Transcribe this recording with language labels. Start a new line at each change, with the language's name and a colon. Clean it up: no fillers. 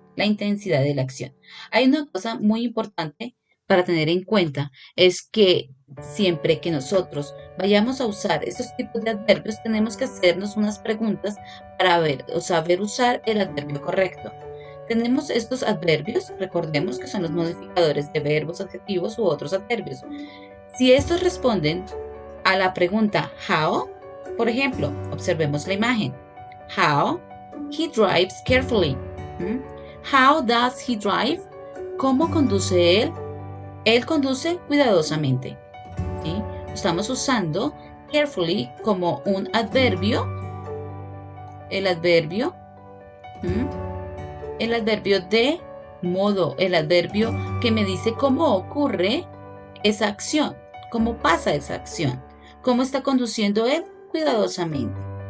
Spanish: La intensidad de la acción. Hay una cosa muy importante para tener en cuenta, es que siempre que nosotros vayamos a usar estos tipos de adverbios, tenemos que hacernos unas preguntas para ver o saber usar el adverbio correcto. Tenemos estos adverbios, recordemos que son los modificadores de verbos, adjetivos u otros adverbios. Si estos responden a la pregunta how, por ejemplo, observemos la imagen.
English: How he drives carefully. How does he drive?
Spanish: ¿Cómo conduce él? Él conduce cuidadosamente, ¿sí? Estamos usando carefully como un adverbio. El adverbio de modo, el adverbio que me dice cómo ocurre esa acción, cómo pasa esa acción, cómo está conduciendo él cuidadosamente.